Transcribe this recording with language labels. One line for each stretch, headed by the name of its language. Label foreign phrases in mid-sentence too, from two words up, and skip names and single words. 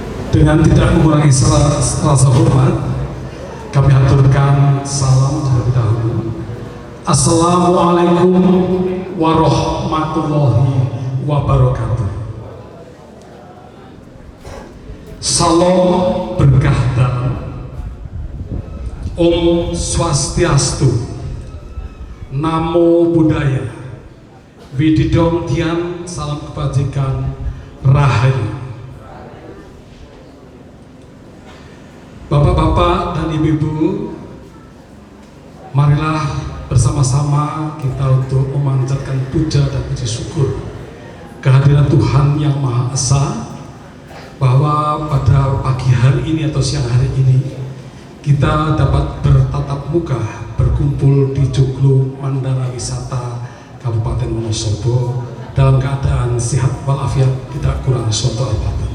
Indonesian: Dengan tidak mengurangi rasa hormat, kami haturkan salam terlebih dahulu.
Arabic: Assalamualaikum warahmatullahi wabarakatuh.
Indonesian: Salam berkah dalam.
Sanskrit: Om Swastiastu.
Pali: Namo Buddhaya.
Indonesian: Wididom Tian, salam kebajikan, Rahayu. Bapak-bapak dan ibu-ibu, marilah bersama-sama kita untuk memanjatkan puja dan puji syukur kehadiran Tuhan Yang Maha Esa, bahwa pada pagi hari ini atau siang hari ini kita dapat bertatap muka, berkumpul di Joglo Mandala Wisata Kabupaten Wonosobo dalam keadaan sehat walafiat, tidak kurang suatu apapun.